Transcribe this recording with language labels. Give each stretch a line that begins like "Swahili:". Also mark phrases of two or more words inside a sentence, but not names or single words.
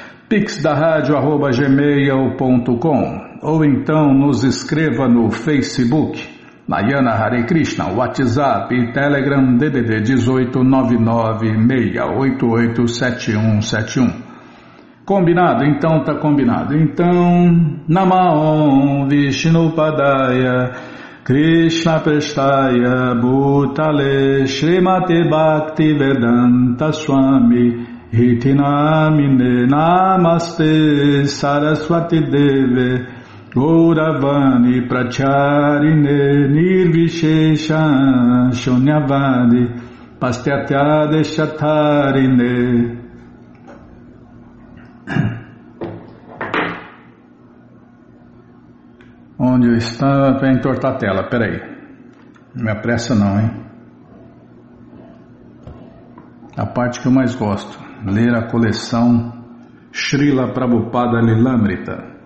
Portuguese: pixdaradio@gmail.com ou então nos escreva no Facebook,
Sanskrit: Nayana Hare Krishna,
Portuguese: WhatsApp e Telegram DDD 18 996887171. Combinado? Então tá combinado. Então,
Sanskrit: Namaon Vishnupadaya Krishna Prestaya Bhutale Srimate Bhaktivedanta Swami Hitinamine Namaste Saraswati Deve Gauravani Pracharine Nirvishesha Shunyavadi Pastyatya Shatarine.
Portuguese: Onde eu estava? Para entortar a tela, peraí. Não me apressa não, hein? A parte que eu mais gosto, ler a coleção Srila Prabhupada Lilamrita.